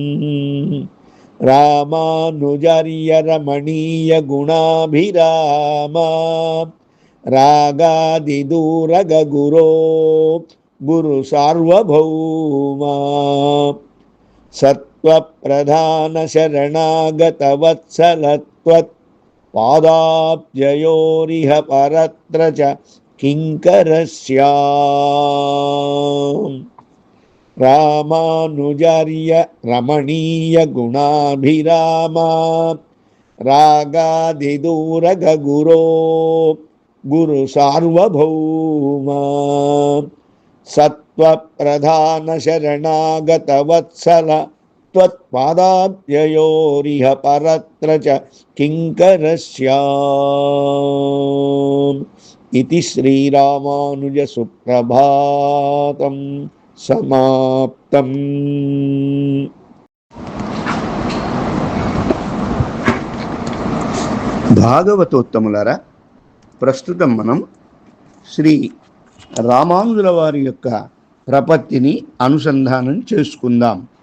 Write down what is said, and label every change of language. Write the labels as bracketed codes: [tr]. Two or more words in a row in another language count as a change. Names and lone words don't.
[sa] రామానుజార్య రమణీయ గుణాభిరామ రాగాదిదూరగ గురో గురు సార్వభౌమా సత్వప్రధాన శరణాగత వత్సలత్వత్ పాదాబ్జయోరిహ పరత్ర చ కింకరస్యాం. రామానుజార్య రమణీయ గుణాభిరామ रागादिदूरगगुरो गुरुसार्वभौमा सत्त्वप्रधानशरणागतवत्सल त्वत्पादाब्जयोरिह परत्र च किङ्करस्याम् इति श्रीरामानुजसुप्रभातं समाप्तम्। [te] భాగవతోత్తములారా, ప్రస్తుతం మనం శ్రీ రామానుజుల వారి యొక్క ప్రపత్తిని అనుసంధానం చేసుకుందాం.